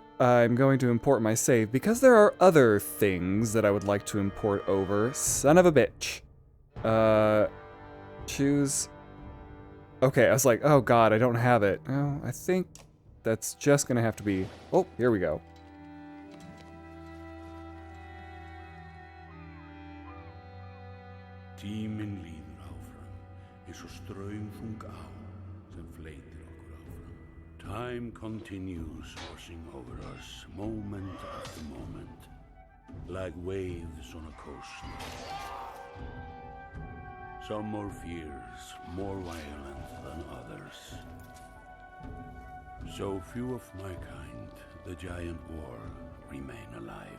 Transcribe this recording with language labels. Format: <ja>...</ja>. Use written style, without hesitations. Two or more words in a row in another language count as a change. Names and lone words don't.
<en>I'm going to import my save because there are other things that I would like to import over. Son of a bitch. Choose. Okay, I was like, oh god, I don't have it. Oh, I think that's just gonna have to be. Oh, here we go.</en> <is>Tíminn líður áfram, eins og straumþung á sem fleytir okkur áfram.</is> <en>Time continues washing over us, moment after moment, like waves on a coast. Some more fierce, more violent than others. So few of my kind, the giant war, remain alive.</en>